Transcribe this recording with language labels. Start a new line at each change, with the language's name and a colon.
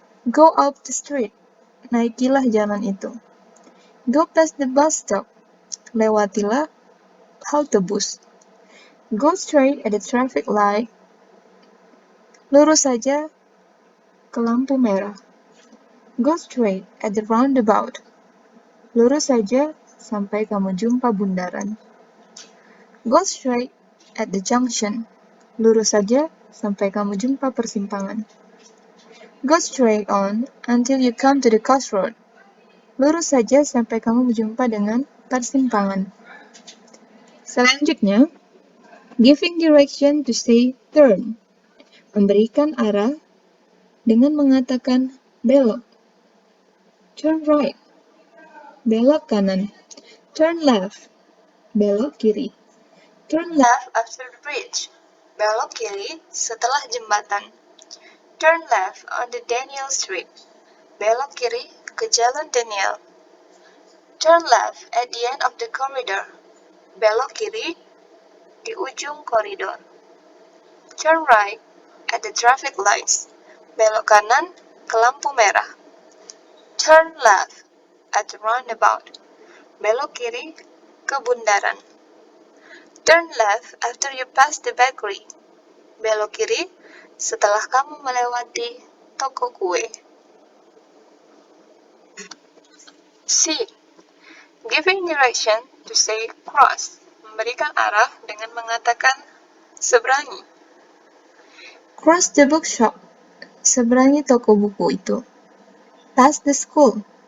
English: Go up the street.
Indonesian: Naikilah jalan itu.
English: Go past the bus stop.
Indonesian: Lewatilah halte bus.
English: Go straight at the traffic light.
Indonesian: Lurus saja ke lampu merah.
English: Go straight at the roundabout.
Indonesian: Lurus saja sampai kamu jumpa bundaran.
English: Go straight at the junction.
Indonesian: Lurus saja sampai kamu jumpa persimpangan.
English: Go straight on until you come to the crossroad.
Indonesian: Lurus saja sampai kamu berjumpa dengan persimpangan. Selanjutnya,
English: giving direction to say turn.
Indonesian: Memberikan arah dengan mengatakan belok.
English: Turn right.
Indonesian: Belok kanan.
English: Turn left.
Indonesian: Belok kiri.
English: Turn left after the bridge.
Indonesian: Belok kiri setelah jembatan.
English: Turn left on the Daniel Street.
Indonesian: Belok kiri ke Jalan Daniel.
English: Turn left at the end of the corridor.
Indonesian: Belok kiri di ujung koridor.
English: Turn right at the traffic lights.
Indonesian: Belok kanan ke lampu merah.
English: Turn left at the roundabout.
Indonesian: Belok kiri ke bundaran.
English: Turn left after you pass the bakery.
Indonesian: Belok kiri setelah kamu melewati toko kue. C.
English: Giving direction to say cross.
Indonesian: Memberikan arah dengan mengatakan seberangi.
English: Cross the bookshop.
Indonesian: Seberangi toko buku itu.
English: Pass the school.